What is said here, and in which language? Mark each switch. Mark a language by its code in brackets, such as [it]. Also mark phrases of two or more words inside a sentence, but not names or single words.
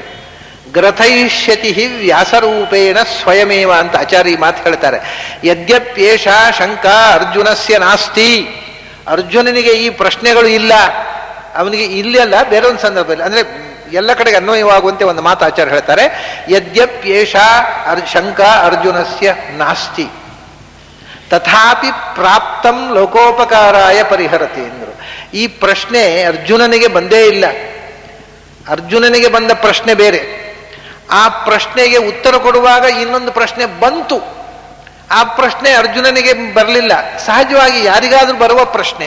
[sa] ಗ್ರಥಯಿಷ್ಯತಿ ವ್ಯಾಸರೂಪೇಣ ಸ್ವಯಮೇವ [kn] ಅಂತ ಆಚಾರ್ಯ ಈ ಮಾತು ಹೇಳ್ತಾರೆ. [sa] ಯದ್ಯಪ್ಯೇಷ ಶಂಕಾ ಅರ್ಜುನಸ್ಯ ನಾಸ್ತಿ, [kn] ಅರ್ಜುನನಿಗೆ ಈ ಪ್ರಶ್ನೆಗಳು ಇಲ್ಲ, ಅವನಿಗೆ ಇಲ್ಲಲ್ಲ, ಬೇರೆ ಒಂದು ಸಂದರ್ಭದಲ್ಲಿ ಅಂದರೆ ಎಲ್ಲ ಕಡೆಗೆ ಅನ್ವಯವಾಗುವಂತೆ ಒಂದು ಮಾತು ಆಚಾರ್ಯ ಹೇಳ್ತಾರೆ. [sa] ಯದ್ಯಪ್ಯೇಷ ಶಂಕಾ ಅರ್ಜುನಸ್ಯ ನಾಸ್ತಿ ತಥಾಪಿ ಪ್ರಾಪ್ತಂ ಲೋಕೋಪಕಾರಾಯ ಪರಿಹರತಿ ಎಂದರು. [kn] ಈ ಪ್ರಶ್ನೆ ಅರ್ಜುನನಿಗೆ ಬಂದೇ ಇಲ್ಲ. ಅರ್ಜುನನಿಗೆ ಬಂದ ಪ್ರಶ್ನೆ ಬೇರೆ, ಆ ಪ್ರಶ್ನೆಗೆ ಉತ್ತರ ಕೊಡುವಾಗ ಇನ್ನೊಂದು ಪ್ರಶ್ನೆ ಬಂತು. ಆ ಪ್ರಶ್ನೆ ಅರ್ಜುನನಿಗೆ ಬರಲಿಲ್ಲ, ಸಹಜವಾಗಿ ಯಾರಿಗಾದ್ರೂ ಬರುವ ಪ್ರಶ್ನೆ.